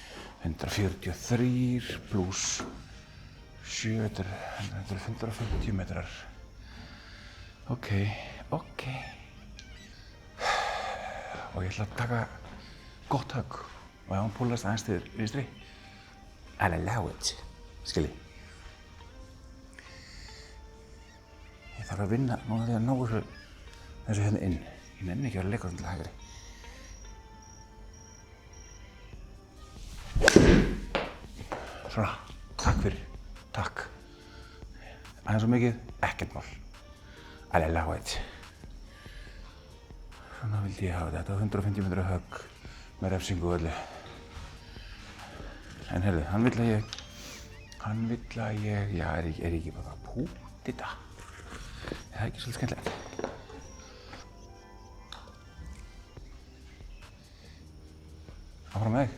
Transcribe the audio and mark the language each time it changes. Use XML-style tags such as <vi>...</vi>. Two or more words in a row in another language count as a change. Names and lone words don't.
<is>143 pluss 7, þetta er 150 metrar. Ok. Og ég ætla að taka gott högg. Og ef hann púlast aðeins til vinstri,</is> <en>I'll allow it.</en> <is>Skilji. Ég þarf að vinna núna þegar að ná þessu hérna inn. Ég nenni ekki að vera að leika þetta til hægri. Svona, takk fyrir, takk. Aðeins svo mikið, ekkert mál.</is> <en>I'll allow it.</en> <is>Svona vildi ég hafa þetta, 150 metra högg með refsingu og öllu. En heyrðu, hann vill að ég, já, er ég ekki bara að púta þetta? Það er ekki svolítið skemmtilegt. Áfram með þig.</is>